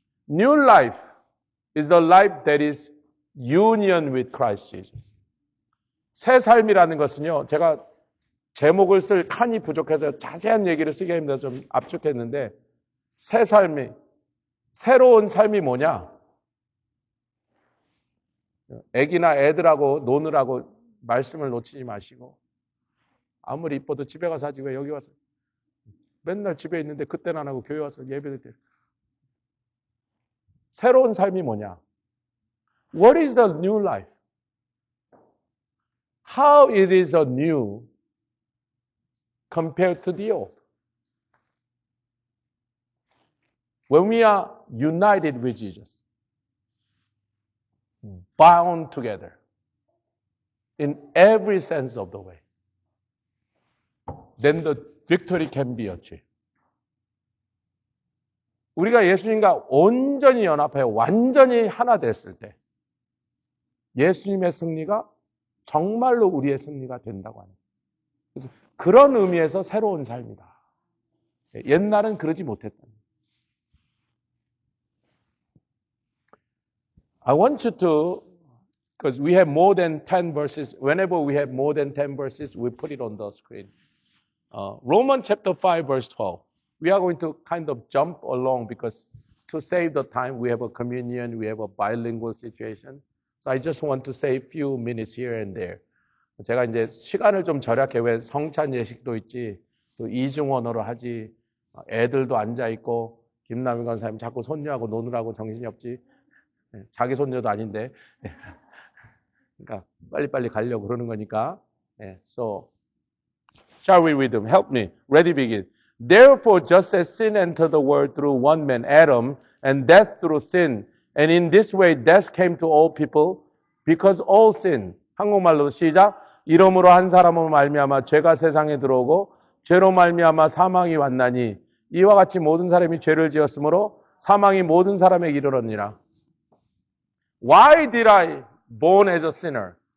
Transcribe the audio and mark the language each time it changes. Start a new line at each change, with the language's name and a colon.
English: New life is a life that is union with Christ Jesus.
Korean: 새 삶이라는 것은요, 제가 제목을 쓸 칸이 부족해서 자세한 얘기를 쓰기 힘들어서 좀 압축했는데, 새 삶이, 새로운 삶이 뭐냐? 애기나 애들하고 노느라고 말씀을 놓치지 마시고, 아무리 이뻐도 집에 가서 하지 왜 여기 와서 맨날 집에 있는데 그때는 안 하고 교회 와서 예배를 드려. 새로운 삶이 뭐냐?
English: What is the new life? How it is a new compared to the old? When we are united with Jesus, bound together in every sense of the way, then the victory can be achieved.
Korean: 우리가 예수님과 온전히 연합하여 완전히 하나 됐을 때 예수님의 승리가 정말로 우리의 승리가 된다고 합니다. 그래서 그런 의미에서 새로운 삶이다. 옛날은 그러지 못했다.
English: I want you to, because we have more than 10 verses, whenever we have more than 10 verses, we put it on the screen. Romans chapter 5, verse 12. We are going to kind of jump along because to save the time, we have a communion, we have a bilingual situation. So I just want to say a few minutes here and there.
Korean: 제가 이제 시간을 좀 절약해. 왜 성찬 예식도 있지, 또 이중언어로 하지, 애들도 앉아있고, 김남인 권사님 자꾸 손녀하고 노느라고 정신이 없지. 자기 손녀도 아닌데. 그러니까 빨리빨리 가려고 그러는 거니까.
English: So, shall we read them? Help me. Ready, begin. Therefore, just as sin entered the world through one man, Adam, and death through sin, and in this way death came to all people, because all sin.
Korean: 한국말로 시작. 이러므로 한 사람으로 말미암아 죄가 세상에 들어오고 죄로 말미암아 사망이 왔나니 이와 같이 모든 사람이 죄를 지었으므로 사망이 모든 사람에게 이르렀니라.
English: Why did I born as a sinner?